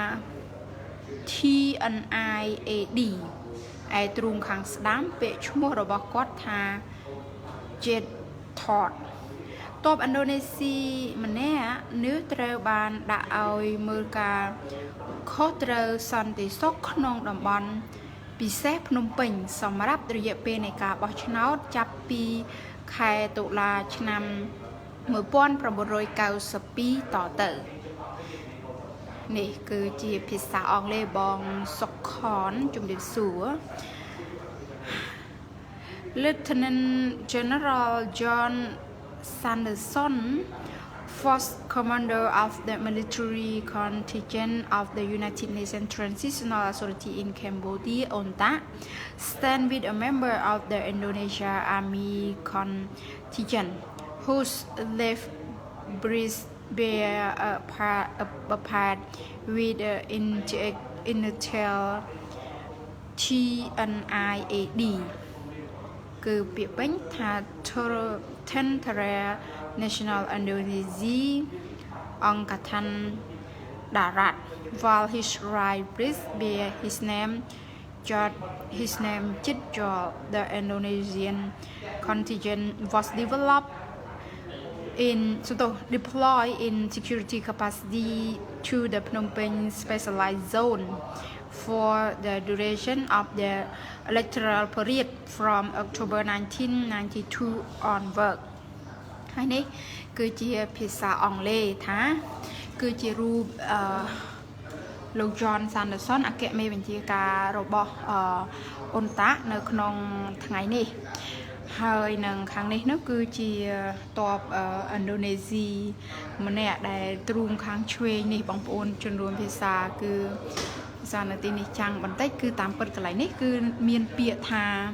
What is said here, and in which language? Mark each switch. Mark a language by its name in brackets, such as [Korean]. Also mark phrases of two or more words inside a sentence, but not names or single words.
[Khmer] TNIAD ឯទ្រូងខាងស្ដាំពាក្យឈ្មោះរបស់គាត់ថា Jet Thought ទ័ពឥណ្ឌូនេស៊ីម្នាក់នេះត្រូវបានដាក់ឲ្យមើលការខុសត្រូវសន្តិសុខក្នុងតំបន់ពិសេសភ្នំពេញសម្រាប់រយៈពេលនៃការបោះឆ្នោតចាប់ពីខែតុលាឆ្នាំ 1992តទៅនេះគឺជាភាសាអង់គ្លេសបងសុកខនជំរាបសួរ [English] Lieutenant General John Sanderson First Commander of the military contingent of the United Nations Transitional Authority in Cambodia, UNTA, stand with a member of the Indonesia Army contingent, whose left breast bear a part with the initial TNIAD. [Khmer] គឺពាក្យពេញថា [English] Tentara National Indonesia Angkatan Darat while his right breast bear his name Jitjol. The Indonesian contingent was deployed in security capacity to the Phnom Penh specialized zone for the duration of the electoral period from October [Khmer] 1992 onward ហើយនេះគឺជាភាសាអង់គ្លេសថាគឺជារូបលោក John Sanderson អគ្គមេបញ្ជាការរបស់អ៊ុនតានៅក្នុងថ្ងៃនេះហើយនឹងខាងនេះនោះគឺជាទ័ពឥណ្ឌូនេស៊ីម្នាក់ដែលទ្រូងខាងឆ្វេងនេះបងប្អូនជនរួមភាសាគឺភាសានៅទីនេះចាំងបន្តិចគឺតាមពិតកន្លែងនេះគឺមានពាក្យថា